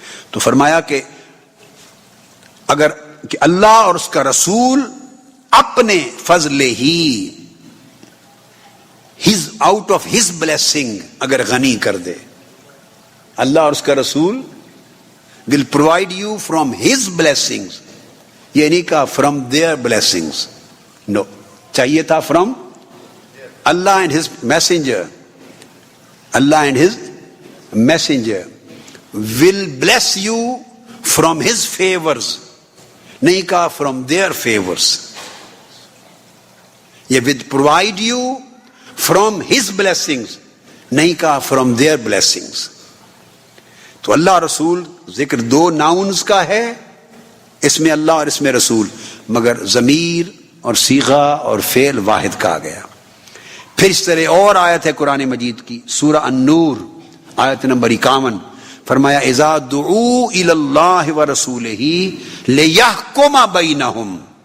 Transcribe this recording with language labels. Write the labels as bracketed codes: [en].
[ur] تو فرمایا کہ اگر کہ اللہ اور اس کا رسول اپنے فضل ہی، آؤٹ آف ہز بلیسنگ اگر غنی کر دے، اللہ اور اس کا رسول [en] will provide you from his blessings. [ur] یہ نہیں کہا [en] from their blessings. No. [ur] چاہیے تھا [en] from Allah and his messenger. Allah and his messenger will bless you from his favors. [ur] نہیں کہا [en] from their favors. یہ will provide you from his blessings. [ur] نہیں کہا [en] from their blessings. [ur] تو اللہ رسول ذکر 2 ناؤنز کا ہے، اس میں اللہ اور اس میں رسول، مگر ضمیر اور صیغہ اور فعل واحد کہا گیا. پھر اس طرح اور آیت ہے قرآن مجید کی، سورہ النور آیت نمبر 51، فرمایا [ar] اذا دعوا الی اللہ ورسولہ لیحکم بینہم.